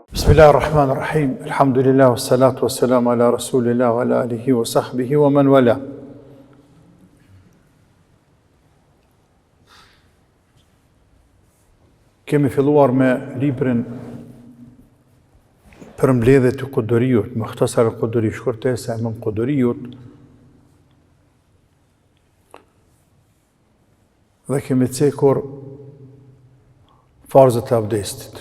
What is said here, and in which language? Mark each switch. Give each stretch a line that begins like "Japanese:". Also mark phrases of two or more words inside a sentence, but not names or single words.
Arabic: بسم الله الرحمن الرحيم الحمد لله والصلاة والسلام على رسول الله وعلى آله وصحبه ومن والى.
Albanian: Kemi filluar me librin për mbledhjet e Kuduriut, Mukhtasar al-Quduri, shkurtesa e Imam Kuduriut. Dhe kemi cekur farzët e abdestit.